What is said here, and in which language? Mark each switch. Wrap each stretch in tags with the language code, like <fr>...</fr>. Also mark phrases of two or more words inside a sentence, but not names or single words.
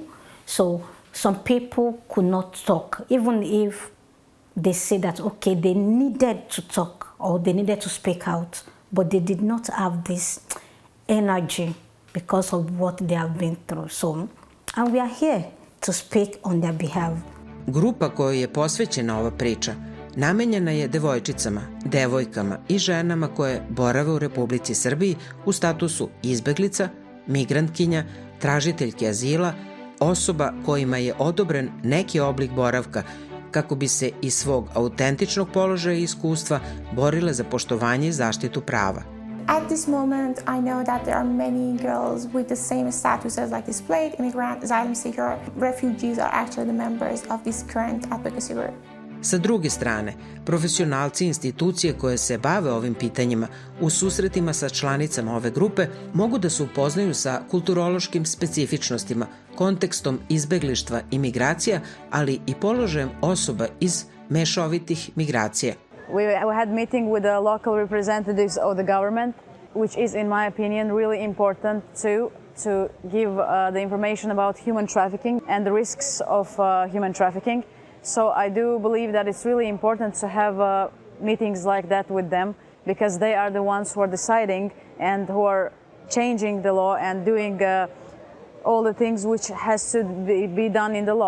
<en>So some people could not talk, even if they say that, okay, they needed to talk or they needed to speak out, but they did not have this energy because of what they have been through. So, and we are here to speak on their behalf.</en> <sr>Grupa kojoj je posvećena ova priča namenjena je devojčicama, devojkama i ženama koje borave u Republici Srbiji u statusu izbeglica, migrantkinja, tražiteljke azila, osoba kojima je odobren neki oblik boravka kako bi se iz svog autentičnog položaja i iskustva borile za poštovanje i zaštitu prava.</sr> <en>At this moment, I know that there are many girls with the same status as like displaced immigrant, asylum seeker, refugees are actually the members of this current advocacy group.</en> <sr>Sa druge strane, profesionalci institucije koje se bave ovim pitanjima u susretima sa članicama ove grupe mogu da se upoznaju sa kulturološkim specifičnostima, kontekstom izbeglištva i migracija, ali i položajem osoba iz mešovitih migracija.</sr> <en>We had meeting with the local representatives of the government, which is, in my opinion, really important too, to give the information about human trafficking and the risks of human trafficking. So I do believe that it's really important to have meetings like that with them, because they are the ones who are deciding and who are changing the law and doing all the things which has to be done in the law.</en>